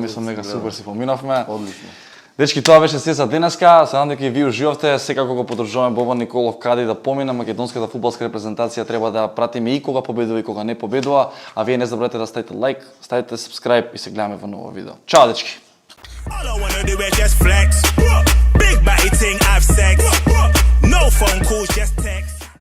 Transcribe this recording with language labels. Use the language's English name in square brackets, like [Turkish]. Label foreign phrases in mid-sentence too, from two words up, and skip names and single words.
[Macedonian] Ја мислам дека супер си поминавме. Одлично. Дечки, тоа беше се за денеска. Се надам дека и ви уживавте. Секако го поддржуваме Бобан Николов каде да помине. Македонската фудбалска репрезентација треба да пратиме и кога победува и кога не победува. А вие не забравете да ставите лайк, ставите subscribe и се гледаме во ново видео. Чао, дечки! [English] All I wanna do is just flex. Big body thing, have sex. No phone calls, just text.